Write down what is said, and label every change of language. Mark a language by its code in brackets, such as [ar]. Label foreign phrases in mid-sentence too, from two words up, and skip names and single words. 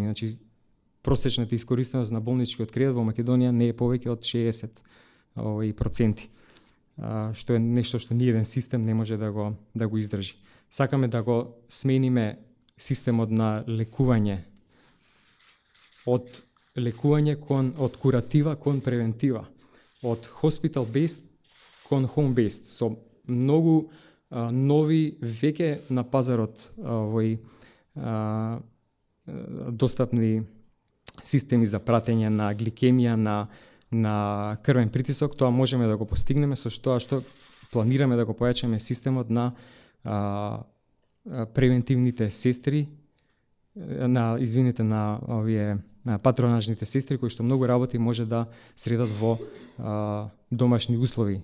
[mk] Значи, просечната искористеност на болничкиот кредит во Македонија не е повеќе од 60%, што е нешто што ниеден систем не може да го издржи. Сакаме да го смениме системот на лекување од од куратива кон превентива, од [en] hospital-based [mk] кон [en] home-based, [mk] со многу нови веќе на пазарот достапни системи за пратење на гликемија, на крвен притисок. Тоа можеме да го постигнеме со тоа што планираме да го појачаме системот на превентивните сестри, на овие патронажните сестри кои што многу работи може да средат во домашни услови.